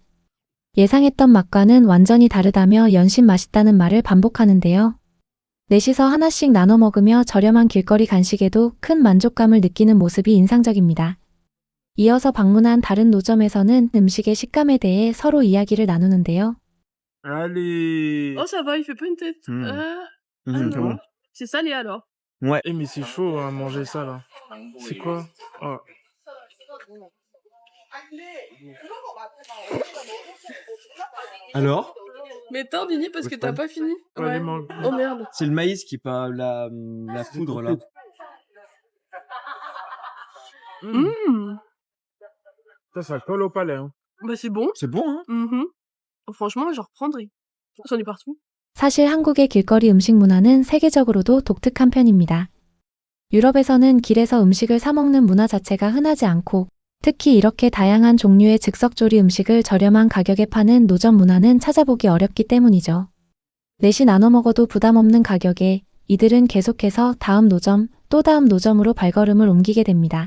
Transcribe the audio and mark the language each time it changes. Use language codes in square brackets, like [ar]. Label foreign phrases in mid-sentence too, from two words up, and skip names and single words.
[ko] 예상했던 맛과는 완전히 다르다며 연신 맛있다는 말을 반복하는데요. 넷이서 하나씩 나눠 먹으며 저렴한 길거리 간식에도 큰 만족감을 느끼는 모습이 인상적입니다. 이어서 방문한 다른 노점에서는 음식의 식감에 대해 서로 이야기를 나누는데요. [fr] Allez. Oh, ça va, il fait pas une tête. Hmm. Ah C'est non, bon. c'est salé alors. Ouais. Eh, mais c'est chaud à manger ça, là. C'est quoi? Oh. Alors, Mais attends, Dini, parce que t'as pas fini. Ouais, Ouais. mange. Oh merde. c'est le maïs qui est pas la poudre là. Mmh. Ça colle au palais, hein. Bah c'est bon. C'est bon, hein? Mhm. Franchement, je reprendrai. J'en ai partout. [ko] 사실 한국의 길거리 음식 문화는 세계적으로도 독특한 편입니다. 유럽에서는 길에서 음식을 사 먹는 문화 자체가 흔하지 않고 특히 이렇게 다양한 종류의 즉석조리 음식을 저렴한 가격에 파는 노점 문화는 찾아보기 어렵기 때문이죠. 넷이 나눠 먹어도 부담 없는 가격에 이들은 계속해서 다음 노점, 또 다음 노점으로 발걸음을 옮기게 됩니다.